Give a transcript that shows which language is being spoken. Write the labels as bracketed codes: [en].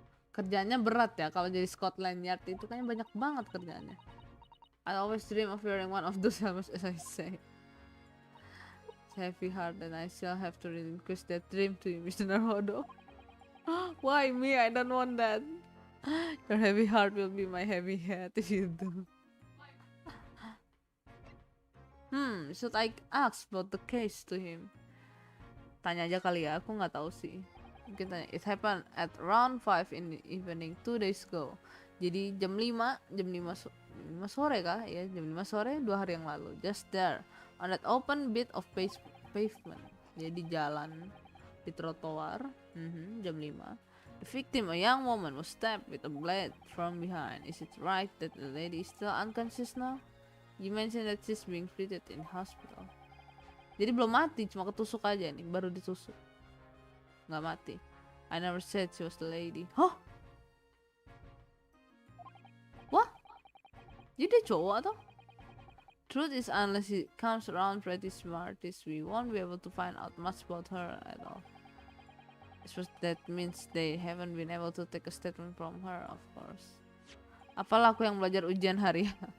[id] Kerjanya berat ya kalau jadi Scotland Yard itu kan banyak banget kerjanya. [en] I always dream of wearing one of those helmets, as I say. It's heavy heart and I still have to relinquish that dream to you, Mr. Naruhodo. Why me? I don't want that. Your heavy heart will be my heavy head if you do. Should I ask about the case to him? [id] Tanya aja kali ya, aku nggak tahu sih. Mungkin tanya. [en] It happened at around 5 in the evening 2 days ago. [id] Jadi jam 5 sore kah? Ya, jam 5 sore 2 hari yang lalu. [en] Just there, on that open bit of pavement. [id] Jadi jalan di trotoar. Jam 5. [en] The victim, a young woman, was stabbed with a blade from behind. Is it right that the lady is still unconscious now? You mentioned that she's being treated in hospital. [id] Jadi belum mati, cuma ketusuk aja nih, baru ditusuk. Nggak mati. [en] I never said she was the lady. Hah? [id] Wah? Jadi dia cowok atau? [en] Truth is, unless he comes around pretty smart, we won't be able to find out much about her at all. That means they haven't been able to take a statement from her, of course. [id] Apalah aku yang belajar ujian harian.